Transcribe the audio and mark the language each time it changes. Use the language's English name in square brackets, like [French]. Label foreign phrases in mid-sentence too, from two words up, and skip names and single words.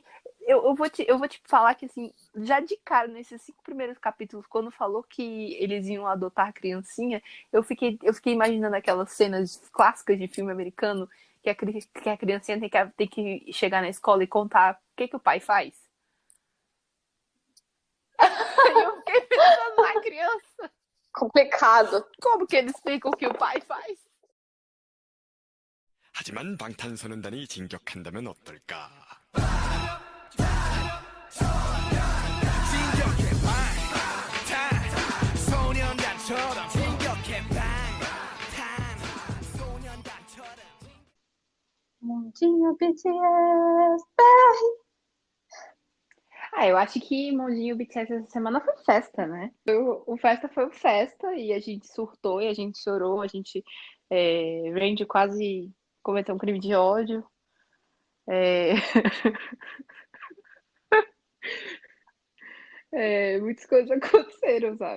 [Portuguese] Eu vou te falar que, assim, já de cara, nesses 5 primeiros capítulos, quando falou que eles iam adotar a criancinha, eu fiquei imaginando aquelas cenas clássicas de filme americano que a criancinha tem que chegar na escola e contar o que o pai faz. E eu fiquei pensando na criança. complicado. Como que eles explicam o que o pai faz? [Korean] 하지만 방탄소년단이 진격한다면 어떨까? 진격해 방탄소년단처럼 진격해 방탄소년단처럼 [Portuguese] Mundinho BTS. Eu acho que Mondinho BTS essa semana foi festa, né? O festa foi o festa e a gente surtou e a gente chorou, a gente Randy quase cometeu um crime de ódio. Muitas coisas aconteceram, sabe?